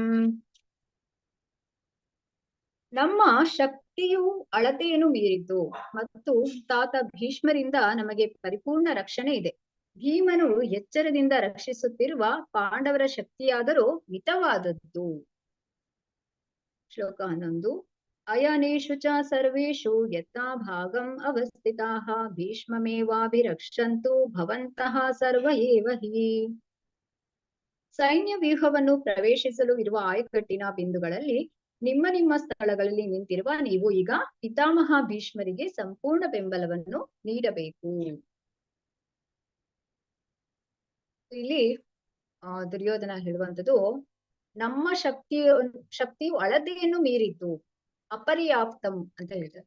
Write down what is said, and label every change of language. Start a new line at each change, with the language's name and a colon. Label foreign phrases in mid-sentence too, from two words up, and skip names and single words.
Kannada: ನಮ್ಮ ಶಕ್ತಿಯು ಅಳತೆಯನ್ನು ಮೀರಿತು ಮತ್ತು ತಾತ ಭೀಷ್ಮರಿಂದ ನಮಗೆ ಪರಿಪೂರ್ಣ ರಕ್ಷಣೆ ಇದೆ. ಭೀಮನು ಎಚ್ಚರದಿಂದ ರಕ್ಷಿಸುತ್ತಿರುವ ಪಾಂಡವರ ಶಕ್ತಿಯಾದರೂ ಮಿತವಾದದ್ದು.
Sanskrit: ಶ್ಲೋಕ 11 ಅಯನೇಷು ಚ ಸರ್ವೇಷು ಯಥಾ ಭಾಗಂ ಅವಸ್ಥಿತಾಃ ಭೀಷ್ಮಮೇವಾಭಿರಕ್ಷಂತು ಭವಂತಃ ಸರ್ವ ಏವ ಹಿ.
Kannada: ಸೈನ್ಯ ವ್ಯೂಹವನ್ನು ಪ್ರವೇಶಿಸಲು ಇರುವ ಆಯಕಟ್ಟಿನ ಬಿಂದುಗಳಲ್ಲಿ ನಿಮ್ಮ ನಿಮ್ಮ ಸ್ಥಳಗಳಲ್ಲಿ ನಿಂತಿರುವ ನೀವು ಈಗ ಪಿತಾಮಹ ಭೀಷ್ಮರಿಗೆ ಸಂಪೂರ್ಣ ಬೆಂಬಲವನ್ನು ನೀಡಬೇಕು. ಇಲ್ಲಿ ದುರ್ಯೋಧನ ಹೇಳುವಂಥದ್ದು, ನಮ್ಮ ಶಕ್ತಿಯು ಅಳತೆಯನ್ನು ಮೀರಿತು, ಅಪರ್ಯಾಪ್ತಂ ಅಂತ ಹೇಳ್ತಾರೆ.